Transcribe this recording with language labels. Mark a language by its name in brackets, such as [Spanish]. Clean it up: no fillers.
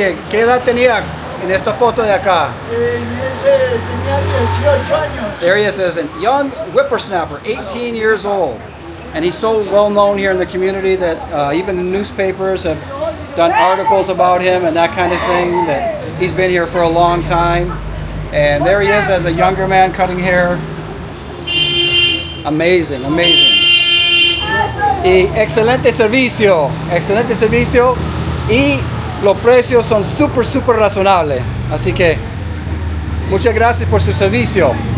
[Spanish] ¿Qué edad tenía en esta foto de acá? Ese tenía 18 años. [English] There he is as a young whippersnapper, 18 years old. And he's so well known here in the community that even the newspapers have done articles about him and that kind of thing, that he's been here for a long time. And there he is as a younger man cutting hair. Amazing, amazing. [Spanish] Y excelente servicio y los precios son súper razonables. Así que muchas gracias por su servicio.